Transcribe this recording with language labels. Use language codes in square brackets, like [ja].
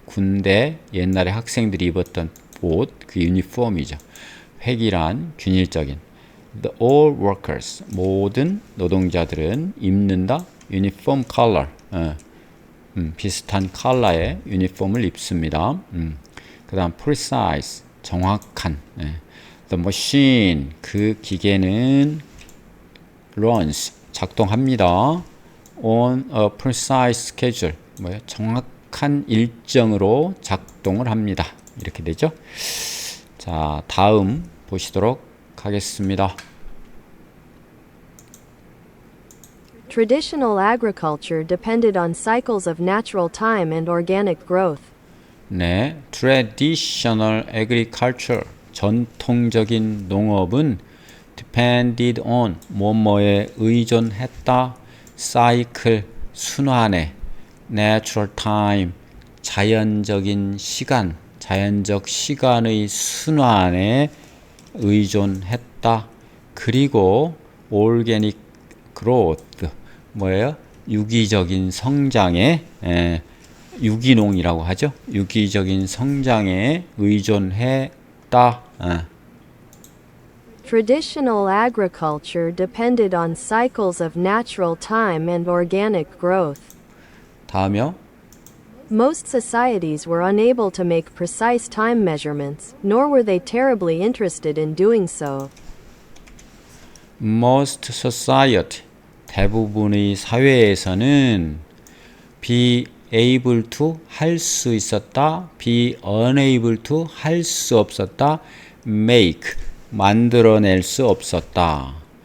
[ko] 군대 옛날에 학생들이 입었던 옷, 그 유니폼이죠. 획일한 균일적인. [en] The all workers, [ko] 모든 노동자들은 입는다. [en] uniform color, [ko] 비슷한 컬러의 유니폼을 입습니다. 그 다음 precise, 정확한. [en] The machine, [ko] 그 기계는 [en] runs, [ko] 작동합니다. [en] on a precise schedule. [ko] 뭐예요? 정확한 일정으로 작동을 합니다. 이렇게 되죠. 자, 다음 보시도록 하겠습니다. [en] Traditional agriculture depended on cycles of natural time and organic growth. [ko] 네, [en] traditional agriculture, [ko] 전통적인 농업은 [en] depended on, [ko] 뭐뭐에 의존했다, cycle, 순환에, [en] natural time, [ko] 자연적인 시간, 자연적 시간의 순환에 의존했다. 그리고 [en] organic growth, [ko] 뭐예요? 유기적인 성장에, 유기농이라고 하죠. 유기적인 성장에 의존했다. [en] Traditional agriculture depended on cycles of natural time and organic growth. [ko] 다음이요. [en] Most societies were unable to make precise time measurements, nor were they terribly interested in doing so. Most society, [ko] 대부분의 사회에서는 [en] be able to, [ko] 할 수 있었다, [en] be unable to, [ko] 할 수 없었다, make, 만들어낼 수 없었다.